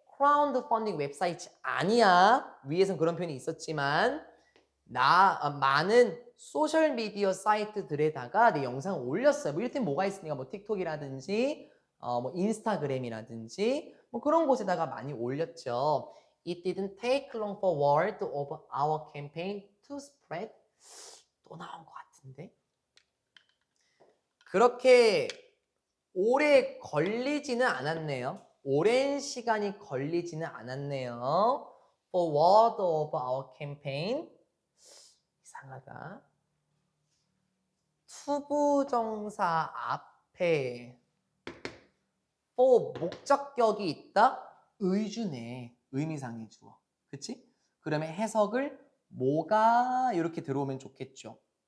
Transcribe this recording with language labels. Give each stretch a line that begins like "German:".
Korean: 크라우드 펀딩 웹사이트 아니야. 위에선 그런 표현이 있었지만 많은 소셜미디어 사이트들에다가 내 영상을 올렸어요. 뭐 이럴 땐 뭐가 있으니까 뭐 틱톡이라든지 뭐 인스타그램이라든지 뭐 그런 곳에다가 많이 올렸죠.
English: It didn't take long for word of our campaign to spread.
Korean: 또 나온 것 같은데. 그렇게 오래 걸리지는 않았네요. 오랜 시간이 걸리지는 않았네요.
English: For word of our campaign.
Korean: 이상하다. 투부정사 앞에 for 목적격이 있다? 의주네. 의미상의 주어. 그치? 그러면 해석을 뭐가 이렇게 들어오면 좋겠죠.